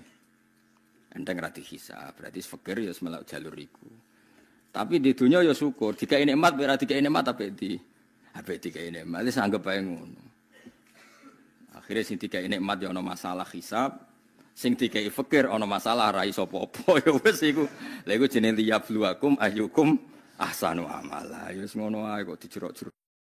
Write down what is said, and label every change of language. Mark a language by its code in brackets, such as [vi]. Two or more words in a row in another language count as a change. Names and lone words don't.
[jv] Enteng ra dihisab, berarti fakir ya melok jalur iku. Tapi di donya ya syukur, dikai nikmat ora dikai nikmat apik dikai nikmat. Wis anggap bae ngono. Akhire sing dikai nikmat ya ana masalah hisab. Sing dikai fakir ana masalah ra iso apa-apa ya wis iku. Lha iku jenenge [ar] ليبلوكم أيكم أحسن عملا. [jv] Ya wis ngono ae kok dijerok-jerok.